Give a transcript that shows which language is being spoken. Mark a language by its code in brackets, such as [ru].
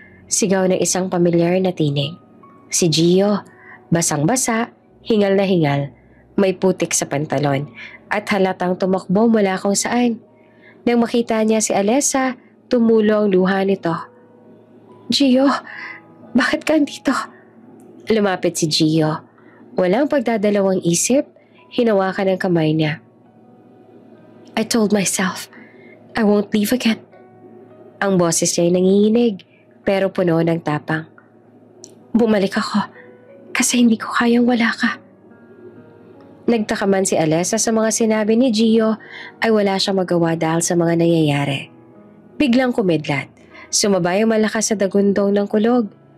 [tl] Sigaw ng isang pamilyar na tinig. Si Gio, basang-basa, hingal na hingal, may putik sa pantalon at halatang tumakbo mula kung saan. Nang makita niya si Alessa, tumulo ang luha nito. "Gio, bakit ka andito?" Lumapit si Gio. Walang pagdadalawang isip, hinawakan ang kamay niya. [en] "I told myself, I won't leave again." [tl] Ang boses niya ay nanginginig, pero puno ng tapang. "Bumalik ako, kasi hindi ko kayang wala ka." Nagtaka man si Alessa sa mga sinabi ni Gio, ay wala siyang magawa dahil sa mga nangyayari. Biglang kumidlat, sumabay ang malakas sa dagundong ng kulog.